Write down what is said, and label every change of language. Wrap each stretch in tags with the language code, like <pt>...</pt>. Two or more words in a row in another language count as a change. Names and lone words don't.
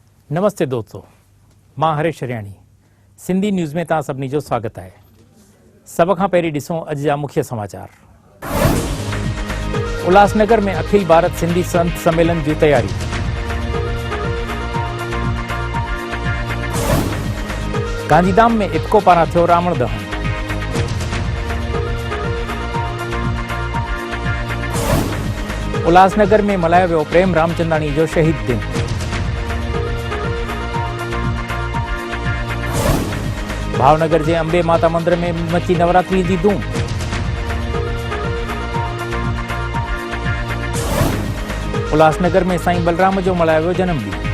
<sd>नमस्ते दोस्तों, मां हरेश हरियाणी सिंधी न्यूज़ में तव्हां सभिनी जो स्वागत है। सब खां पहिरीं ॾिसूं अॼु जा मुख्य समाचार। उल्हासनगर में अखिल भारत सिंधी संत सम्मेलन जी तैयारी। गांधीधाम में इफ्को पारां थियो रावण दहन। उल्हासनगर में मल्हायो वियो प्रेम रामचंदाणी जो शहीद दिन।</sd> <hi>भावनगर के अंबे माता मंदिर में मची नवरात्रि की धूम।</hi> <sd>उल्हासनगर में साईं बलराम जो मल्हायो वियो जन्मदिन।</sd>